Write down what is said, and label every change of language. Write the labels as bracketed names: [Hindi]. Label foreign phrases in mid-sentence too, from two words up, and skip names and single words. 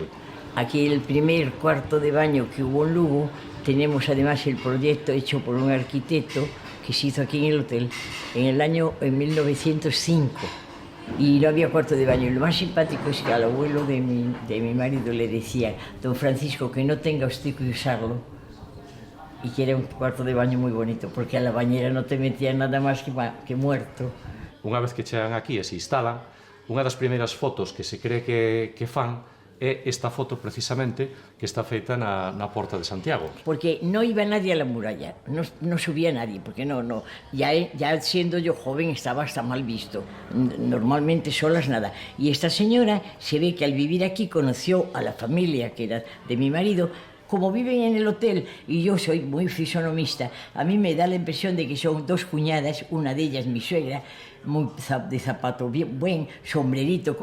[Spanish] Aquí el primer cuarto de baño que hubo en Lugo, tenemos además el proyecto hecho por un arquitecto que se hizo aquí en el hotel en 1905 y no había cuarto de baño. Y lo más simpático es que al abuelo de mi marido le decía: don Francisco, que no tenga usted que usarlo, y que era un cuarto de baño muy bonito, porque a la bañera no te metían nada más que muerto. [Galician] Unha vez que chegan aquí e se instalan, unha das primeiras fotos que se cree que fan é esta foto precisamente que está feita na Porta de Santiago. [Spanish] Porque no iba nadie a la muralla, no subía nadie, porque no, ya siendo yo joven estaba hasta mal visto, normalmente solas nada. Y esta señora se ve que al vivir aquí conoció a la familia que era de mi marido. Como viven en el hotel y yo soy muy fisonomista, a mí me da la impresión de que son dos cuñadas, una de ellas mi suegra, muy de zapato, bien, buen sombrerito.